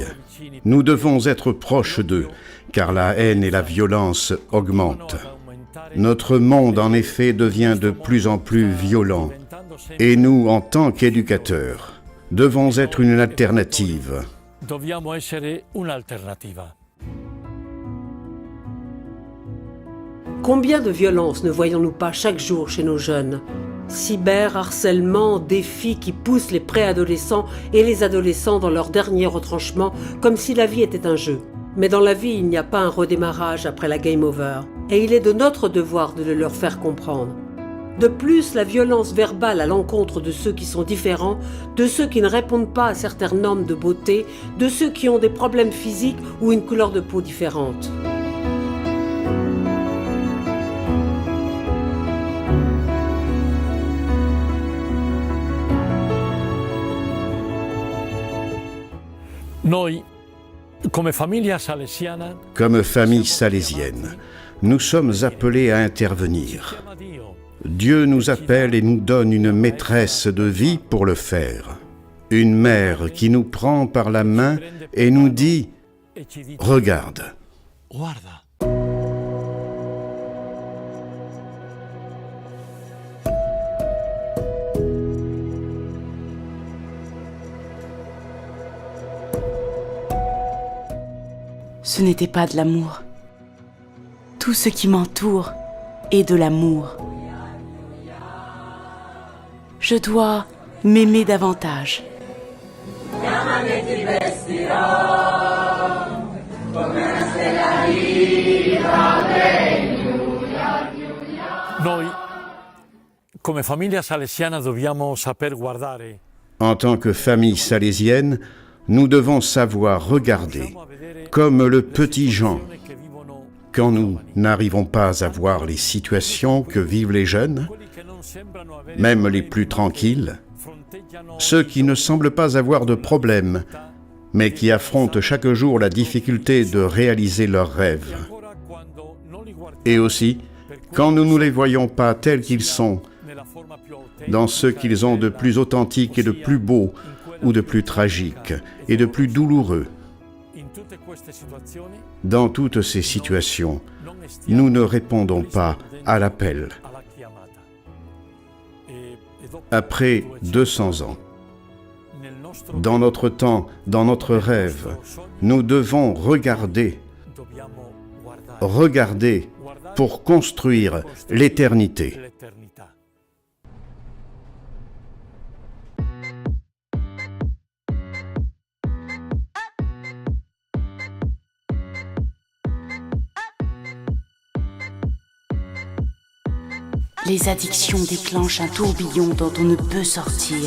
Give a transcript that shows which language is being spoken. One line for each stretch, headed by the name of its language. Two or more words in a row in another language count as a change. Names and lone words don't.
French: Nous devons être proches d'eux, car la haine et la violence augmentent. Notre monde, en effet, devient de plus en plus violent, et nous, en tant qu'éducateurs, devons être une alternative.
Italian: dobbiamo essere un'alternativa.
French: Combien de violences ne voyons-nous pas chaque jour chez nos jeunes? Cyberharcèlement, défis qui poussent les préadolescents et les adolescents dans leur dernier retranchement comme si la vie était un jeu. Mais dans la vie, il n'y a pas un redémarrage après la
English: game over.
French: Et il est de notre devoir de le leur faire comprendre. De plus, la violence verbale à l'encontre de ceux qui sont différents, de ceux qui ne répondent pas à certaines normes de beauté, de ceux qui ont des problèmes physiques ou une couleur de peau différente.
Italian: Noi, come famiglia salesiana,
French: Comme famille salésienne, nous sommes appelés à intervenir.
Italian: chiama Dio
French: Dieu nous appelle et nous donne une maîtresse de vie pour le faire. Une mère qui nous prend par la main et nous dit
Italian: e ci dice: «
French: Regarde ».
Italian: guarda.
French: Ce n'était pas de l'amour. Tout ce qui m'entoure est de l'amour. Je dois m'aimer davantage.
Italian: Noi, come famiglia salesiana, dobbiamo saper guardare.
French: En tant que famille salésienne, nous devons savoir regarder, comme le petit Jean,
Italian: che vivono
French: quand nous n'arrivons pas à voir les situations que vivent les jeunes,
Italian: quelli che non sembrano avere
French: même les plus tranquilles,
Italian: fronteggiano
French: ceux qui ne semblent pas avoir de problème, mais qui affrontent chaque jour la difficulté de réaliser leurs rêves.
Italian: ancora quando non li guardiamo
French: Et aussi, quand nous ne les voyons pas tels qu'ils sont,
Italian: nella forma più autentica,
French: dans ce qu'ils ont de plus authentique et de plus beau, ou de plus tragique, et de plus douloureux.
Italian: in tutte queste situazioni
French: Dans toutes ces situations,
Italian: non stiamo
French: nous ne répondons pas à l'appel.
Italian: alla chiamata. E dopo
French: Après 200 ans,
Italian: nel nostro
French: dans notre temps, dans notre rêve, nous devons regarder
Italian: dobbiamo guardare
French: regarder pour construire l'éternité.
Italian: l'eternità.
French: Les addictions déclenchent un tourbillon dont on ne peut sortir.